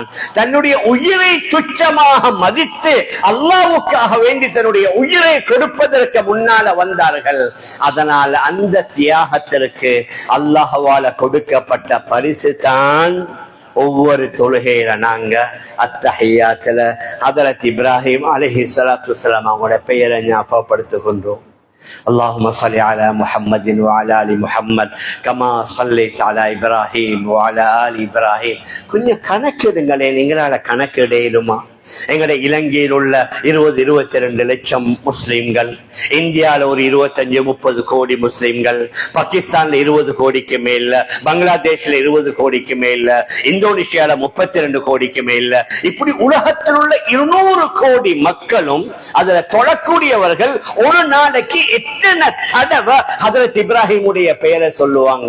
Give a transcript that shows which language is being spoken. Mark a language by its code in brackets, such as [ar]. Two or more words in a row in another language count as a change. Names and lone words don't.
[ta] தன்னுடைய உயிரை துச்சமாக மதித்து அல்லாஹ்வுக்காக வேண்டி தன்னுடைய உயிரை கொடுப்பதற்கு முன்னால வந்தார்கள். அதனால் அந்த தியாகத்திற்கு அல்லாஹ்வால கொடுக்கப்பட்ட பரிசு தான் ஒவ்வொரு தொழுகையில நாங்க அத்தஹியாத்துல ஹஜ்ரத் இப்ராஹிம் [ar] عليه الصلاة والسلام [ta] அவங்களோட பெயரை ஞாபகப்படுத்துகின்றோம். [ar] اللهم صل على محمد وعلى ال محمد كما صليت على ابراهيم وعلى ال ابراهيم. [ta] கொஞ்சம் கணக்கிடுங்களே, நீங்களால கணக்கிடையிலுமா? எங்கட இலங்கையில் உள்ள 20-22 லட்சம் முஸ்லிம்கள், இந்தியால ஒரு 25-30 கோடி முஸ்லிம்கள், பாகிஸ்தான்ல 20 கோடிக்கு மேல, பங்களாதேஷ்ல 20 கோடிக்கு மேல, இந்தோனேஷியால 32 கோடிக்கு மேல, இப்படி உலகத்தில் உள்ள 200 கோடி மக்களும் அதுல தொழக்கூடியவர்கள் ஒரு நாளைக்கு எத்தனை தடவை ஹஜ்ரத் இப்ராஹிமுடைய பெயரை சொல்லுவாங்க?